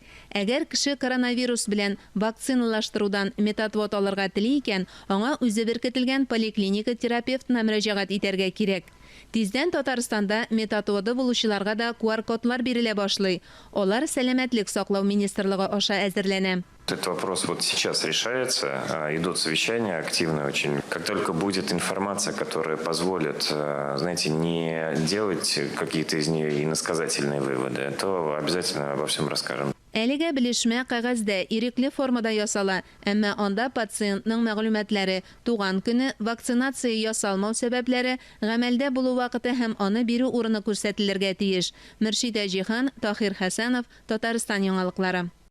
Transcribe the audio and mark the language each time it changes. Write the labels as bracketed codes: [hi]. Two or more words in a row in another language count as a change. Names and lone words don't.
[tt] Әгәр кеше коронавирус белән вакциналаштырудан метатвод алырга тели икән, аңа үзе беркетелгән поликлиника терапевтына мөрәҗәгать итәргә кирәк. Тиздән Татарстанда метатводы булучыларга да QR-кодлар бирелә башлый. Олар сәламәтлек саклау министрлыгы аша әзерләнә. [ru] Этот вопрос вот сейчас решается, идут совещания активно очень. Как только будет информация, которая позволит, знаете, не делать какие-то из нее иносказательные выводы, то обязательно обо всем расскажем. [tt] Әлегә белешмә кәгазьдә ирекле формада ясала, әмма анда пациентның мәгълүматлары, туган көне, вакцинация ясалмау сәбәпләре, гамәлдә булу вакыты һәм аны бирү урыны күрсәтелергә тиеш. Мөршидә Җиһан, Тахир Хәсәнов, Татарстан яңалыклары.